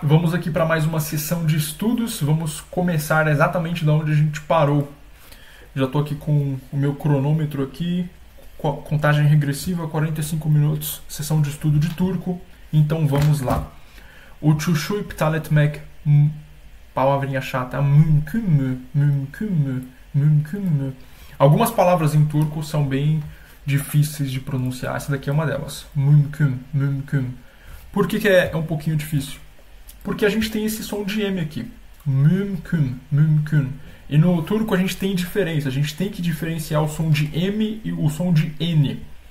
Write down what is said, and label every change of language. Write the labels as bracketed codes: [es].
[pt] Vamos aqui para mais uma sessão de estudos. Vamos começar exatamente da onde a gente parou. Já estou aqui com o meu cronômetro aqui, contagem regressiva, 45 minutos, sessão de estudo de turco. Então vamos lá. [tr] Uçuşu iptal etmek, [pt] palavrinha chata, [tr] mümkün mü. [pt] Algumas palavras em turco são bem difíceis de pronunciar. Essa daqui é uma delas. Mümkün. Por que é um pouquinho difícil? Porque a gente tem esse som de M aqui. Mümkün. E no turco a gente tem diferença. A gente tem que diferenciar o som de M e o som de N.